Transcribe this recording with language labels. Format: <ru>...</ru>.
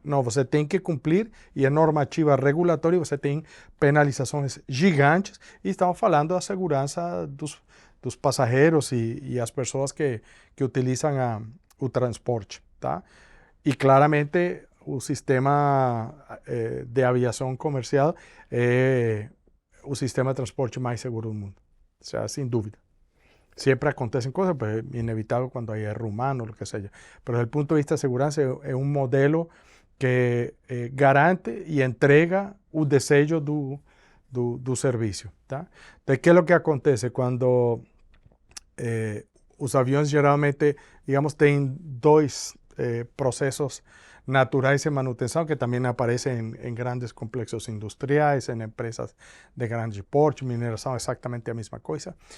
<pt>Não, você tem que cumprir e é normativa regulatória, você tem penalizações gigantes e estamos falando da segurança dos passageiros e as pessoas que utilizam o transporte. Tá? E claramente o sistema de aviação comercial é o sistema de transporte mais seguro do mundo, o sea, sem dúvida.</pt> <es>Siempre acontecen cosas, pues es inevitable cuando hay error humano, lo que sea. Pero desde el punto de vista de seguridad es un modelo que garante y entrega un desejo do servicio. ¿Tá? Entonces, ¿qué es lo que acontece? Cuando los aviones generalmente, digamos, tienen dos procesos</es> <pt>naturais de manutenção, que também aparecem em grandes complexos industriais, em empresas de grande porte, mineração, exatamente a mesma coisa.</pt>